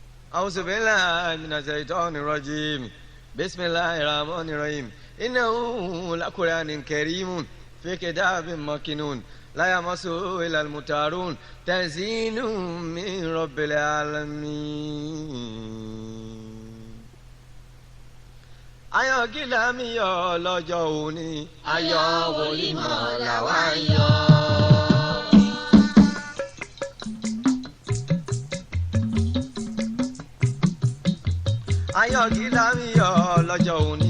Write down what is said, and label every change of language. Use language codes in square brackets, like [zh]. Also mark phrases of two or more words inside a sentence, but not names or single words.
[ar] أعوذ بالله من الشيطان الرجيم بسم الله الرحمن الرحيم إنه لقرآن كريم في كتاب مكنون لا يمسه إلا المطهرون تنزيل من رب العالمين. [yo] Ayọ̀ kí la mi yọ̀ lọ́jọ́ òní. Ayọ̀ wòlímọ̀ làwa ń yọ̀. Ayọ̀ kí la mi yọ̀ lọ́jọ́ òní.